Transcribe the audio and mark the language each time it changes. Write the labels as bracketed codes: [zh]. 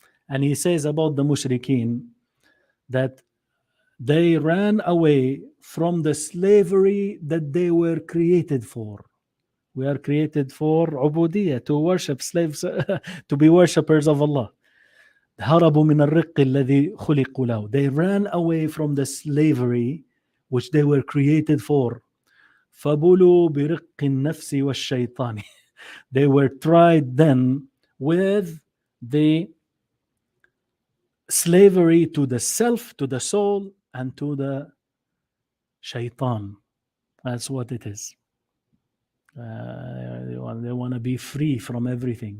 [en] And he says about the mushrikeen that they ran away from the slavery that they were created for. We are created for ubudiyah, to worship slaves, to be worshippers of Allah. [ar] هربوا من الرق الذي خلقوا له. [en] They ran away from the slavery which they were created for. [ar] فبلوا برق النفس والشيطان. [en] They were tried then with the slavery to the self, to the soul, and to the shaitan. That's what it is. They want to be free from everything.